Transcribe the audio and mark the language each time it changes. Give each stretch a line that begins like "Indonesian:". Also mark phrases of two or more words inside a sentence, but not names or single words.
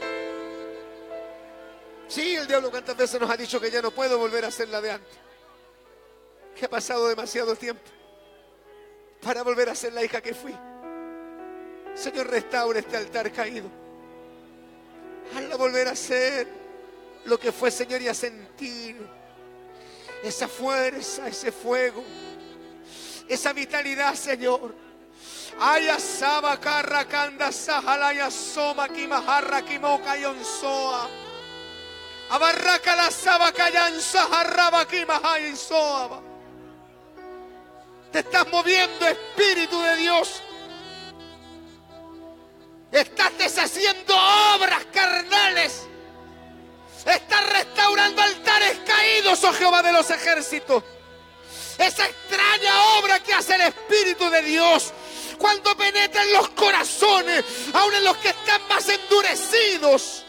Spanish: Sí, el diablo cuántas veces nos ha dicho que ya no puedo volver a ser la de antes, que ha pasado demasiado tiempo para volver a ser la hija que fui. Señor, restaura este altar caído. Hazla volver a ser lo que fue, Señor, y a sentir esa fuerza, ese fuego, esa vitalidad, Señor. Aya saba carra canda sajalaya soma kimaharra kimoka yonsoa. Abarraca la saba kayan saharraba kimahaya soa. Te estás moviendo, Espíritu de Dios. Estás deshaciendo obras carnales. Estás restaurando altares caídos, oh Jehová de los ejércitos. Esa extraña obra que hace el Espíritu de Dios cuando penetra en los corazones, aun en los que están más endurecidos.